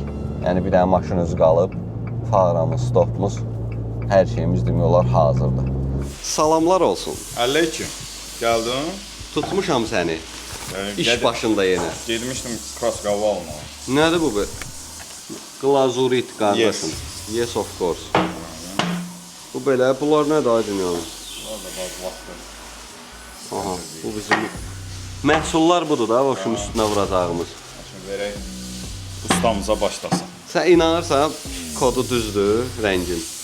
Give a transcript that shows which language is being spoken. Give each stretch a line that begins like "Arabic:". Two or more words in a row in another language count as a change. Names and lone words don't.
Azerbaijani: Yəni bir dənə maşın özü qalıb, faramız, stopumuz, hər şeyimiz demək olar hazırdır. Salamlar olsun. Aleyküm. Gəldin? Tutmuşam səni. İş başında yenə. Gedmişdim kraskava almağa. Nədir bu? Glazurit qardaşım.
English: Yes of course.
Azerbaijani: Bu belə, bunlar nədir ay dünyanın? Aha, bu bizim məhsullar budur da, boşun üstünə vuracağımız. Şimdi verək ustamıza başlasın. Sən inanırsan, kodu düzdür, rəngin.